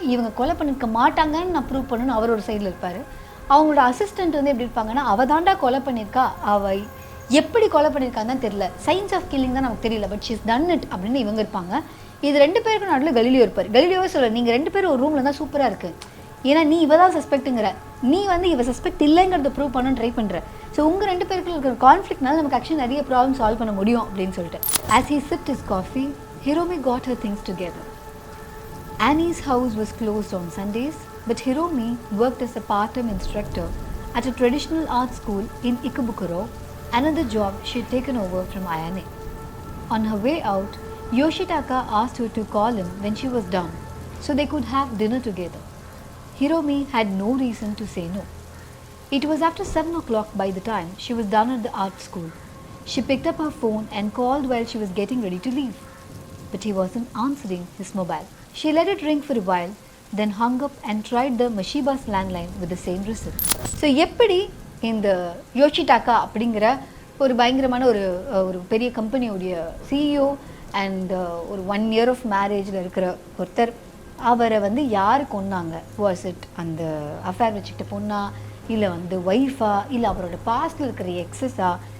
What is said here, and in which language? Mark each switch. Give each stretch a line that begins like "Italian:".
Tamil: இவங்க கொலை பண்ணியிருக்க மாட்டாங்கன்னு நான் ப்ரூவ் பண்ணணும்னு அவர் ஒரு சைடில் இருப்பார். அவங்களோட அசிஸ்டண்ட் வந்து எப்படி இருப்பாங்கன்னா அவள் தாண்டா கொலை பண்ணியிருக்கா, அவள் எப்படி கொலை பண்ணியிருக்கான்னு தான் தெரியல, சயின்ஸ் ஆஃப் கில்லிங் தான் நமக்கு தெரியல,
English: but she's done it
Tamil: அப்படின்னு இவங்க இருப்பாங்க. இது 2 பேருக்கு நடுவில் கலீலியோ இருப்பார். கலீலியோவே சொல்ல நீங்கள் 2 பேரும் ஒரு ரூமில் தான் சூப்பராக இருக்குது, ஏன்னா நீ இவ தான் சஸ்பெக்ட்டுங்கிற, நீ வந்து இவ சஸ்பெக்ட் இல்லைங்கிறத ப்ரூவ் பண்ணணும்னு ட்ரை பண்ணுற. ஸோ உங்கள் 2 பேருக்கு இருக்கிற கான்ஃப்ளிக்ட்னால நமக்கு ஆக்சுவலி நிறைய ப்ராப்ளம் சால்வ் பண்ண முடியும் அப்படின்னு சொல்லிட்டு.
English: As he sipped his coffee, Hiromi got her things together. Annie's house was closed on Sundays, but Hiromi worked as a part-time instructor at a traditional art school in Ikebukuro, another job she had taken over from Ayane. On her way out, Yoshitaka asked her to call him when she was done, so they could have dinner together. Hiromi had no reason to say no. It was after 7 o'clock by the time she was done at the art school. She picked up her phone and called while she was getting ready to leave, but he wasn't answering his mobile. She let it ring for a while, then hung up and tried the Mashiba's landline with the same result.
Tamil: So எப்படி இந்த யோஷிடாக்கா அப்படிங்கிற ஒரு பயங்கரமான ஒரு பெரிய கம்பெனியோடைய CEO and ஒரு 1 year of மேரேஜில் இருக்கிற ஒருத்தர், அவரை வந்து யார் கொன்னாங்க?
English: was it
Tamil: அந்த அஃபேர் வச்சுக்கிட்ட பொண்ணா, இல்லை வந்து ஒய்ஃபா, இல்லை அவரோட பாஸ்டில் இருக்கிற எக்ஸஸா?